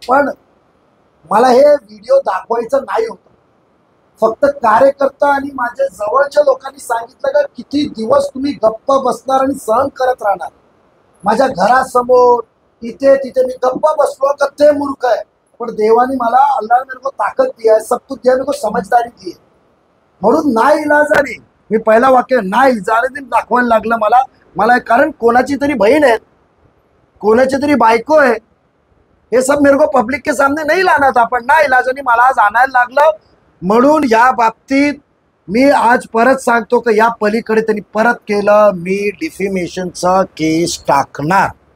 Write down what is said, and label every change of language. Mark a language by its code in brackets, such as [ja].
[mr] पण मला हे व्हिडिओ दाखवायचं नाही होतं. फक्त कार्यकर्ता आणि माझ्या जवळच्या लोकांनी सांगितलं का किती दिवस तुम्ही गप्प बसणार आणि सहन करत राहणार. माझ्या घरासमोर इथे तिथे मी गप्प बसलो का ते मूर्ख आहे. पण देवाने मला, [hi] अल्लाह ने मेरे को ताकत दिया है, सब कुछ दिया, मेरे को समझदारी दी है. [mr] म्हणून ना इलाजाने मी पहिला वाक्य ना इलाजाने दाखवायला लागलं मला कारण कोणाची तरी बहीण आहे, कोणाची तरी बायको आहे, [hi] हे सब मेरे को पब्लिक के सामने नहीं लाना था, [mr] पण ना इलाजाने मला आज आणायला लागलं. म्हणून या बाबतीत मी आज परत सांगतो की या पलीकडे त्यांनी परत केलं, मी डिफिमेशनचा केस टाकणार.